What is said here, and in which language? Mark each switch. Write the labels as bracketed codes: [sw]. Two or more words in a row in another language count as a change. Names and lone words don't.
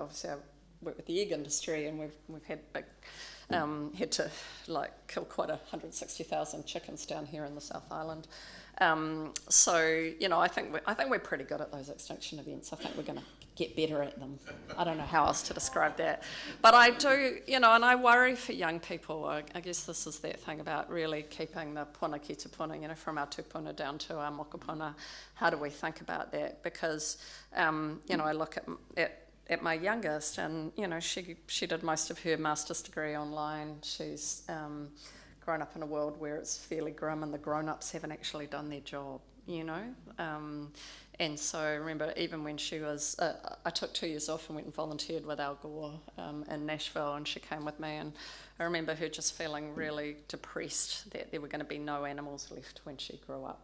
[en] Obviously, I work with the egg industry, and we've had to kill quite 160,000 chickens down here in the South Island. I think we're pretty good at those extinction events. I think we're going to get better at them. I don't know how else to describe that. But I do, and I worry for young people. I guess this is that thing about really keeping the [mi] puna ki te puna, [en] from our tupuna down to our mokopuna. How do we think about that? Because, I look at my youngest, and, she did most of her master's degree online. She's grown up in a world where it's fairly grim and the grown-ups haven't actually done their job, And so I remember even when she was, I took 2 years off and went and volunteered with Al Gore in Nashville, and she came with me, and I remember her just feeling really depressed that there were going to be no animals left when she grew up.